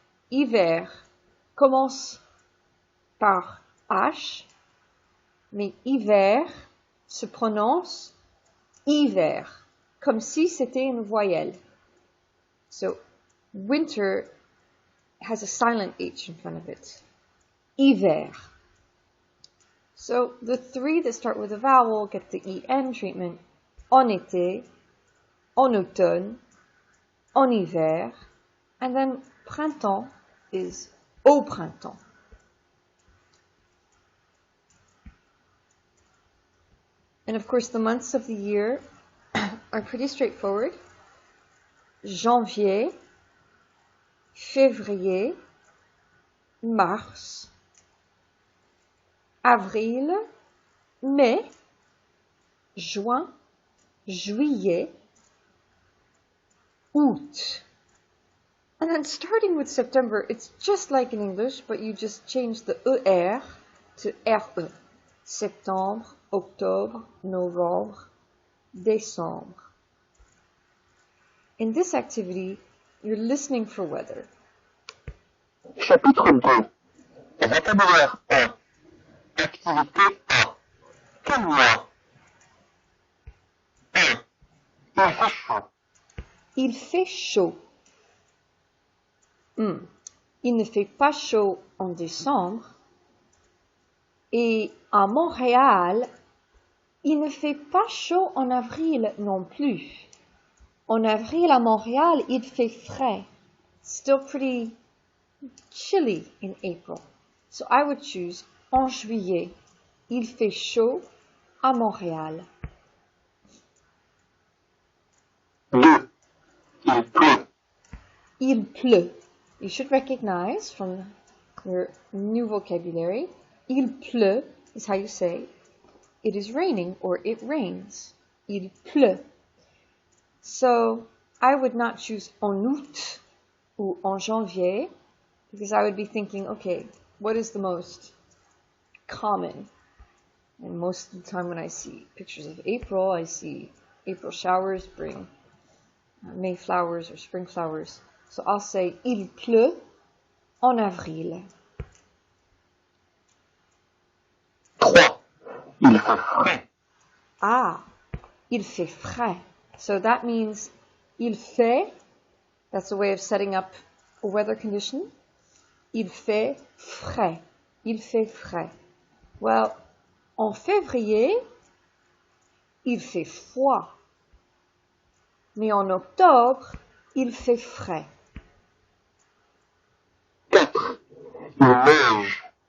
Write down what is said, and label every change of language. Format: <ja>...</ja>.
<fr>Hiver commence par H, mais hiver se prononce hiver, comme si c'était une voyelle.</fr> <en>So, winter has a silent H in front of it. Hiver. So, the three that start with a vowel get the en treatment.</en> <fr>En été, en automne, en hiver,</fr> <en>and then</en> <fr>printemps is au printemps.</fr> <en>And of course, the months of the year are pretty straightforward.</en> <fr>Janvier, février, mars, avril, mai, juin, juillet, août.</fr> <en>And then starting with September, it's just like in English, but you just change the ER to RE.</en> <fr>Septembre, octobre, novembre, décembre.</fr> <en>In this activity, you're listening for weather.</en> <fr>Chapitre 2. Vocabulaire 1. Activité 1. Quel mois? 1. Il fait chaud. Il fait chaud. Il ne fait pas chaud en décembre. Et à Montréal, il ne fait pas chaud en avril non plus. En avril à Montréal, il fait frais.</fr> <en>Still pretty chilly in April. So I would choose</en> <fr>en juillet. Il fait chaud à Montréal. 2. Il pleut. Il pleut.</fr> <en>You should recognize from your new vocabulary,</en> <fr>il pleut</fr> <en>is how you say it is raining or it rains.</en> <fr>Il pleut.</fr> <en>So I would not choose</en> <fr>en août</fr> <en>or</en> <fr>en janvier</fr> <en>because I would be thinking, okay, what is the most common? And most of the time when I see pictures of April, I see April showers bring May flowers or spring flowers. So I'll say</en> <fr>il pleut en avril. 3. Il fait frais. Ah, il fait frais.</fr> <en>So that means</en> <fr>il fait,</fr> <en>that's a way of setting up a weather condition.</en> <fr>il fait frais. Il fait frais. Well, en février, il fait froid. Mais en octobre, il fait frais. 4. Il neige.</fr>